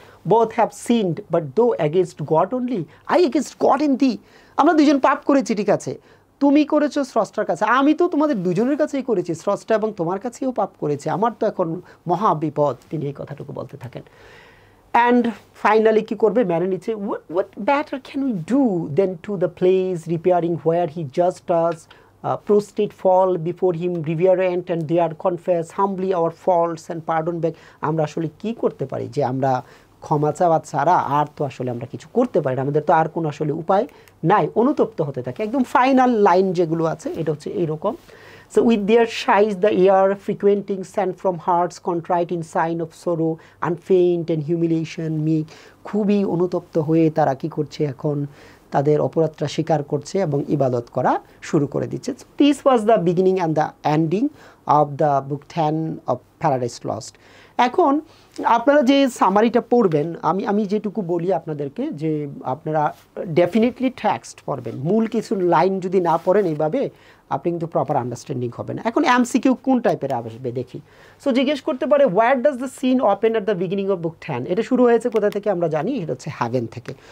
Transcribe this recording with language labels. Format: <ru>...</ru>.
<en>Both have sinned but though against God only, I against God in thee.</en> <bn>আমরা দুজন পাপ করেছি, ঠিক আছে, তুমি করেছো স্রষ্টার কাছে, আমি তো তোমাদের দুজনের কাছেই করেছি, স্রষ্টা এবং তোমার কাছেও পাপ করেছে, আমার তো এখন মহা বিপদ। তিনি এই কথাটুকু বলতে থাকেন। অ্যান্ড ফাইনালি কী করবে, মেনে নিচ্ছে</bn> <en>what better can we do than to the place repairing where he just does prostrate fall before him reverent and there confess humbly our faults and pardon back.</en> <bn>আমরা আসলে কি করতে পারি যে আমরা ক্ষমা চাওয়া ছাড়া আর তো আসলে আমরা কিছু করতে পারি না, আমাদের তো আর কোনো আসলে উপায় নাই, অনুতপ্ত হতে থাকে। একদম ফাইনাল লাইন যেগুলো আছে এটা হচ্ছে এইরকম।</bn> <en>So with their sighs the air frequenting sent from hearts contrite in sign of sorrow and faint and humiliation meek,</en> <bn>খুবই অনুতপ্ত হয়ে তারা কি করছে এখন তাদের অপরাধটা স্বীকার করছে এবং ইবাদত করা শুরু করে দিচ্ছে।</bn> <en>So this was the beginning and the ending of the book 10 of Paradise Lost.</en> <bn>এখন আপনারা যে সামারিটা পড়বেন, আমি যেটুকু বলি আপনাদেরকে যে আপনারা ডেফিনেটলি টেক্সট পড়বেন, মূল কিছু লাইন যদি না পড়েন এইভাবে আপনি কিন্তু প্রপার আন্ডারস্ট্যান্ডিং হবে না। এখন এমসিকিউ কোন টাইপের আসবে দেখি। সো জিজ্ঞেস করতে পারে</bn> <en>where does the scene open at the beginning of book 10,</en> <bn>এটা শুরু হয়েছে কোথা থেকে আমরা জানি, এটা হচ্ছে হ্যাভেন থেকে।</bn>